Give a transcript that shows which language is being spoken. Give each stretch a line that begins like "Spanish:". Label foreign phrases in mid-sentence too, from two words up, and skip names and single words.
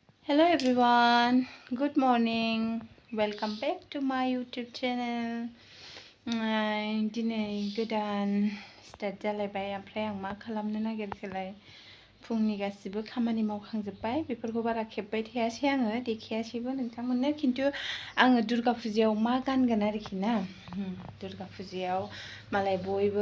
English: Hello everyone, good morning. Welcome back to my YouTube channel.
Bodo: दिनै गोदान स्टार्ट जालायबाय ओमफ्राय आं मा खालामनो नागिरखोलाय फुंनि गासिबो खामानि मावखांजोब्बाय बेफोरखौ बारा खेबबाय थायासै आङो देखायासैबो नोंथांमोननो खिन्थु आङो दुर्गा फुजायाव मा गानगोन आरोखि ना दुर्गा फुजायाव मालाय बयबो